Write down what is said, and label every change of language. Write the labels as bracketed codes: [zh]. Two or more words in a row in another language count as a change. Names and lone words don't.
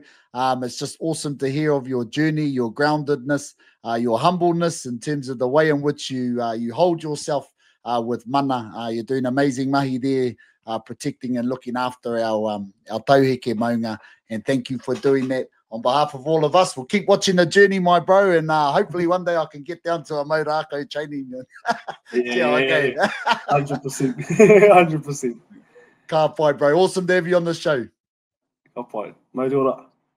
[en] It's just awesome to hear of your journey, your groundedness, your humbleness in terms of the way in which you hold yourself with mana. You're doing amazing mahi there, protecting and looking after our [mi] tauheke Maunga. [en] And thank you for doing that. On behalf of all of us, we'll keep watching the journey, my bro, and hopefully one day I can get down to a Maurako training. Yeah, 100%. 100%. [mi] Ka pai, bro. [en] Awesome to have you on the show. [mi] Ka pai. Mai ora.